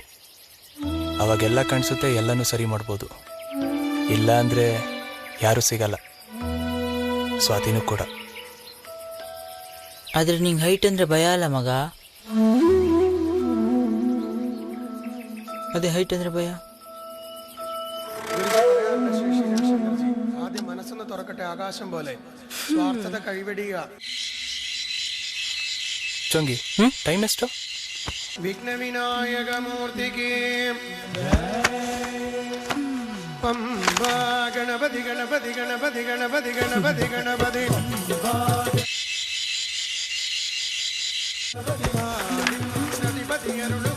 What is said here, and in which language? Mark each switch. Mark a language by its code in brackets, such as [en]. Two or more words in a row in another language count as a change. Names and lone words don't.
[kn] ಅವಾಗೆಲ್ಲ ಕಾಣಿಸುತ್ತೆ, ಎಲ್ಲನೂ ಸರಿ ಮಾಡ್ಬೋದು. ಇಲ್ಲ ಅಂದರೆ ಯಾರೂ ಸಿಗಲ್ಲ, ಸ್ವಾತಿನೂ ಕೂಡ. ಆದ್ರೆ ನಿಂಗೆ ಹೈಟ್ ಅಂದ್ರೆ ಭಯ ಅಲ್ಲ ಮಗ? ಅದೇ ಹೈಟ್ ಅಂದ್ರೆ ಭಯ. [ml] ആദ്യം മനസ്സൊന്ന് തുറക്കട്ടെ, ആകാശം പോലെ സ്വാർത്ഥത കൈവെടിയുക. [kn] ಚಂಗಿ, ಟೈಮ್ ಎಷ್ಟು? ವಿಘ್ನ ವಿನಾಯಕ ಮೂರ್ತಿಗೆ ಪಂಬಾ ಗಣಪತಿ ಗಣಪತಿ ಗಣಪತಿ ಗಣಪತಿ ಗಣಪತಿ ಗಣಪತಿ ನದಿಪತಿ ಅರುಳುಗ